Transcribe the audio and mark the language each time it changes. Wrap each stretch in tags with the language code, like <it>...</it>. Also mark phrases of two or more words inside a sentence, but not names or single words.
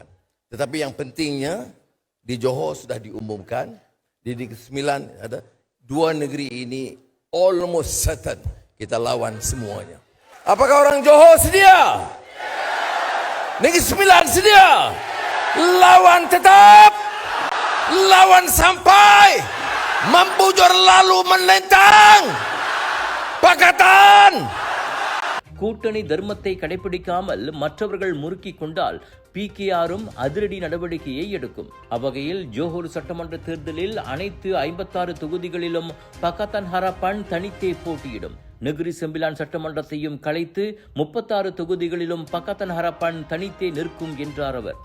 <ms>Tetapi yang pentingnya di Johor sudah diumumkan, di Negeri Sembilan ada 2 negeri ini</ms> <en>almost certain</en> <ms>kita lawan semuanya. Apakah orang Johor sedia? Negeri Sembilan sedia? Lawan tetap, lawan sampai, membujur lalu menentang Pakatan.</ms> <ta>கூட்டணி தர்மத்தை கடைபிடிக்காமல் மற்றவர்கள் முறுக்கிக் கொண்டால் PKRம் அதிரடி நடவடிக்கையை எடுக்கும். அவ்வகையில் ஜோஹர் சட்டமன்ற தேர்தலில் அனைத்து 56 தொகுதிகளிலும் பக்கத்தான் ஹரப்பான் தனித்தே போட்டியிடும். நெகிரி செம்பிலான் சட்டமன்றத்தையும் கலைத்து 36 தொகுதிகளிலும் பக்கத்தான் ஹரப்பான் தனித்தே நிற்கும் என்றார் அவர்.</ta>